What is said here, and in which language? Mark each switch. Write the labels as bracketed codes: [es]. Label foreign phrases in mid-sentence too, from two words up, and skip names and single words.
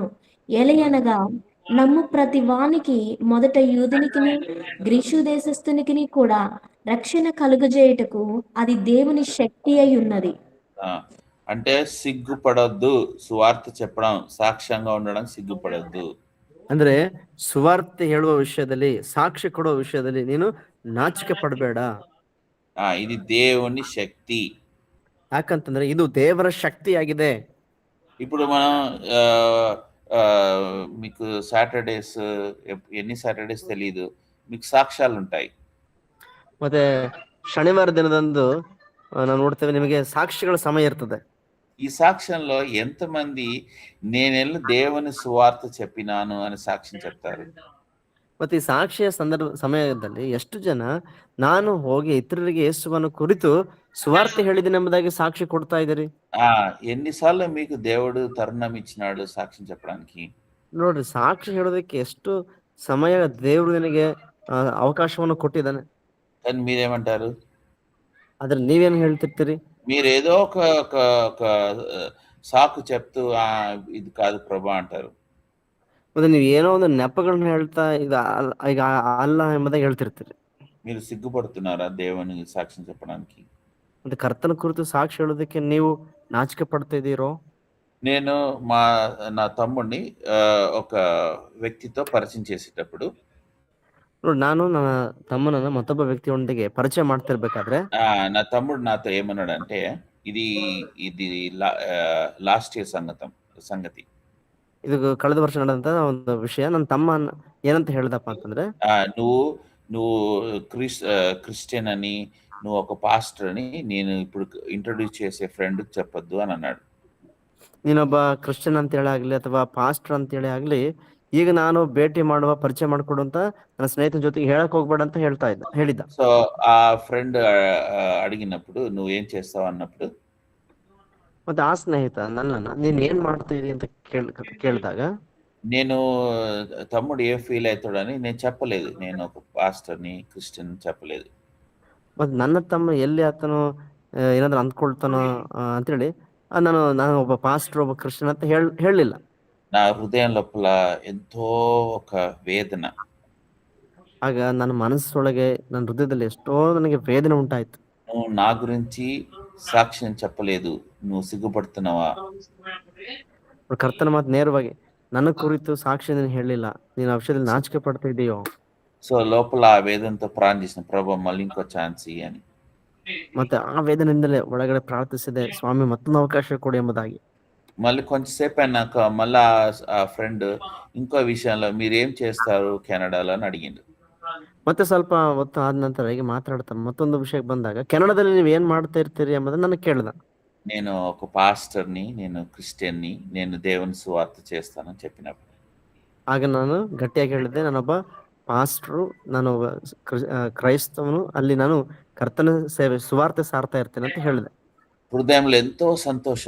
[te] ఎలయనగా నమ్ము ప్రతి వానికి మొదట యూదునికిని గ్రీసు దేశస్థునికిని కూడా రక్షణ కలుగజేయుటకు అది దేవుని శక్తి అయి ఉన్నది. అంటే సిగ్గుపడొద్దు. సువార్త చెప్పడం, సాక్ష్యంగా ఉండడం సిగ్గుపడొద్దు. [kn] ಅಂದ್ರೆ ಸುವಾರ್ತೆ ಹೇಳುವ ವಿಷಯದಲ್ಲಿ, ಸಾಕ್ಷಿ ಕೊಡುವ ವಿಷಯದಲ್ಲಿ ನೀನು ನಾಚಿಕೆ ಪಡಬೇಡ. [te] ఇది దేవుని శక్తి. [kn] ಯಾಕಂತಂದ್ರೆ ಇದು ದೇವರ ಶಕ್ತಿಯಾಗಿದೆ. [te] ఇప్పుడు మనం మీకు సాటర్డేస్ ఎన్ని సాటర్డేస్ తెలియదు, మీకు సాక్ష్యాలు ఉంటాయి. [kn] ಮತ್ತೆ ಶನಿವಾರ ದಿನದಂದು ನಾವು ನೋಡ್ತೇವೆ ನಿಮಗೆ ಸಾಕ್ಷಿಗಳ ಸಮಯ ಇರ್ತದೆ. [te] ఈ సాక్ష్యంలో ఎంతమంది నేనెళ్ళి దేవుని సువార్త చెప్పినాను అని సాక్ష్యం చెప్తారు? [kn] ಮತ್ತೆ ಈ ಸಾಕ್ಷಿಯ ಸಮಯದಲ್ಲಿ ಎಷ್ಟು ಜನ ನಾನು ಹೋಗಿ ಇತರರಿಗೆ ಯೇಸುವನ್ನು ಕುರಿತು ಸುವಾರ್ತೆ ಹೇಳಿದ್ದೀನಿ ಎಂಬುದಾಗಿ ಸಾಕ್ಷಿ ಕೊಡ್ತಾ ಇದ್ದೀರಿ? [te] ఎన్నిసార్లు మీకు దేవుడు తరుణం ఇచ్చినాడు సాక్ష్యం చెప్పడానికి? [kn] ನೋಡ್ರಿ, ಸಾಕ್ಷಿ ಹೇಳೋದಕ್ಕೆ ಎಷ್ಟು ಸಮಯ ದೇವರು ನಿನಗೆ ಅವಕಾಶವನ್ನು ಕೊಟ್ಟಿದ್ದಾನೆ. [te] కానీ మీరేమంటారు? [kn] ಆದ್ರೆ ನೀವೇನು ಹೇಳ್ತಿರ್ತೀರಿ? [te] మీరు ఏదో ఒక సాకు చెప్తూ ఇది కాదు ప్రభా అంటారు. [kn] ಮತ್ತೆ ನೀವು ಏನೋ ಒಂದು ನೆಪಗಳನ್ನ ಹೇಳ್ತಾ ಈಗ ಅಲ್ಲ ಎಂಬುದಾಗಿ ಹೇಳ್ತಿರ್ತೀರಿ. [te] మీరు సిగ్గుపడుతున్నారా దేవుని సాక్ష్యం చెప్పడానికి? [kn] ಮತ್ತೆ ಕರ್ತನ ಕುರಿತು ಸಾಕ್ಷಿ ಹೇಳೋದಕ್ಕೆ ನೀವು ನಾಚಿಕೆ ಪಡ್ತಾ ಇದ್ದೀರೋ? [te] నేను నా తమ్ముడిని ఒక వ్యక్తితో పరిచయం చేసేటప్పుడు, [kn] ನೋಡಿ, ನಾನು ನನ್ನ ತಮ್ಮನನ್ನ ಮತ್ತೊಬ್ಬ ವ್ಯಕ್ತಿಯೊಂದಿಗೆ ಪರಿಚಯ ಮಾಡ್ತಿರ್ಬೇಕಾದ್ರೆ [te] నా తమ్ముడు నాతో ఏమన్నాడంటే, ఇది [en] last year [te] సంగతి. [kn] ಇದು ಕಳೆದ ವರ್ಷ ನಡೆದಂತ ಒಂದು ವಿಷಯ. ನನ್ನ ತಮ್ಮ ಏನಂತ ಹೇಳ್ದಪ್ಪ ಅಂತಂದ್ರೆ, [te] నువ్వు క్రిస్టియన్ అని, నువ్వు ఒక పాస్టర్ అని నేను ఇప్పుడు ఇంట్రొడ్యూస్ చేసే ఫ్రెండ్ చెప్పొద్దు అని అన్నాడు. [kn] ನೀನೊಬ್ಬ ಕ್ರಿಶ್ಚಿಯನ್ ಅಂತ ಹೇಳಿ ಆಗ್ಲಿ ಅಥವಾ ಪಾಸ್ಟರ್ ಅಂತ ಹೇಳಿ ಆಗ್ಲಿ, ಈಗ ನಾನು ಭೇಟಿ ಮಾಡುವ ಪರಿಚಯ ಮಾಡ್ಕೊಡುವಂತ ನನ್ನ ಸ್ನೇಹಿತನ ಜೊತೆಗೆ ಹೇಳಕ್ ಹೋಗ್ಬೇಡ ಅಂತ ಹೇಳಿದ್ದ. [te] సో ఆ ఫ్రెండ్ అడిగినప్పుడు నువ్వేం చేస్తావు అన్నప్పుడు, [kn] ಮತ್ತೆ ఆ ಸ್ನೇಹಿತ ನನ್ನನ್ನ ನೀನ್ ಏನ್ ಮಾಡ್ತಾ ಇದೀಯ ಅಂತ ಕೇಳಿದಾಗ, [te] నేను తమ్ముడు ఏం ఫీల్ అవుతాడని నేను చెప్పలేదు. నేను ఒక పాస్టర్ని, క్రిస్టియన్ చెప్పలేదు. [kn] ಮತ್ತೆ ನನ್ನ ತಮ್ಮ ಎಲ್ಲಿ ಆತನು ಏನಾದ್ರು ಅಂದ್ಕೊಳ್ತಾನೋ ಅಂತೇಳಿ ನಾನು ಒಬ್ಬ ಪಾಸ್ಟರ್, ಒಬ್ಬ ಕ್ರಿಶ್ಚಿಯನ್ ಅಂತ ಹೇಳಲಿಲ್ಲ. [te] నా హృదయం లోపల ఎంతో ఒక వేదన. [kn] ಆಗ ನನ್ನ ಮನಸ್ಸೊಳಗೆ, ನನ್ನ ಹೃದಯದಲ್ಲಿ ಎಷ್ಟೋ ನನಗೆ ವೇದನೆ ಉಂಟಾಯ್ತು. [te] నువ్వు నా గురించి సాక్ష్యం చెప్పలేదు, నువ్వు సిగ్గుపడుతున్నావా? [kn] ಕರ್ತನ ಮಾತು ನೇರವಾಗಿ, ನನ್ನ ಕುರಿತು ಸಾಕ್ಷಿ ನೀನು ಹೇಳಲಿಲ್ಲ, ನೀನು ಆ ವಿಷಯದಲ್ಲಿ ನಾಚಿಕೆ ಪಡ್ತಾ ಇದೆಯೋ? [te] సో లోపల ఆ వేదనతో ప్రార్థన చేసిన, ప్రభా మళ్ళీ ఇంకో ఛాన్స్ అని. [kn] ಮತ್ತೆ ಆ ವೇದನೆಯಿಂದಲೇ ಒಳಗಡೆ ಪ್ರಾರ್ಥಿಸಿದೆ, ಸ್ವಾಮಿ ಮತ್ತೊಂದು ಅವಕಾಶ ಕೊಡಿ ಎಂಬುದಾಗಿ. [te] మళ్ళీ కొంచెంసేపు అయినాక మళ్ళా ఆ ఫ్రెండ్ ఇంకో విషయంలో మీరేం చేస్తారు కెనడాలో అని అడిగిండు. [kn] ಮತ್ತೆ ಸ್ವಲ್ಪ ಹೊತ್ತು ಆದ ನಂತರ ಹೀಗೆ ಮಾತಾಡ್ತಾ ಮತ್ತೊಂದು ವಿಷಯಕ್ಕೆ ಬಂದಾಗ, ಕೆನಡಾದಲ್ಲಿ ನೀವು ಏನ್ ಮಾಡ್ತಾ ಇರ್ತೀರಿ ಎಂಬುದನ್ನ ನನಗೆ ಕೇಳ್ದ. [te] నేను ఒక పాస్టర్ని, నేను క్రిస్టియన్ని, నేను దేవుని సువార్త చేస్తానని చెప్పినప్పుడు, [kn] ಆಗ ನಾನು ಗಟ್ಟಿಯಾಗಿ ಹೇಳಿದ್ದೆ, ನಾನೊಬ್ಬ ಪಾಸ್ಟ್ರು, ನಾನು ಕ್ರೈಸ್ತವನು, ಅಲ್ಲಿ ನಾನು ಕರ್ತನ ಸೇವೆ ಸುವಾರ್ತೆ ಸಾರ್ತಾ ಇರ್ತೇನೆ ಅಂತ ಹೇಳಿದೆ. [te] హృదయంలో ఎంతో సంతోషం.